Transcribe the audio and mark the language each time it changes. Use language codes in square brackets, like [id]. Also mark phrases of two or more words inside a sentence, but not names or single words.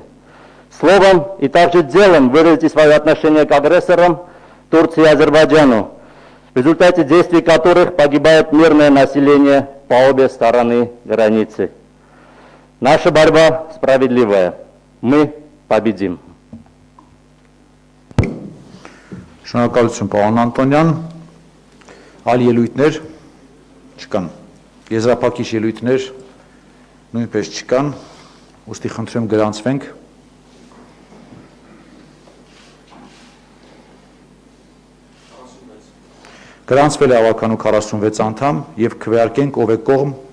[ru] Словом и также делом выразите свое отношение к агрессорам Турции и Азербайджану, в результате действий которых погибает мирное население по обе стороны границы. Наша борьба справедливая. Мы победим. [hy] Շնորհակալություն պարոն Անտոնյան, այլ ելույթներ չկան, եզրափակիչ ելույթներ նույնպես չկան, ուստի խնդրեմ գրանցվենք։ Գրանցվել է ավականու 46 անդամ և քվեարկենք ով է կողմ,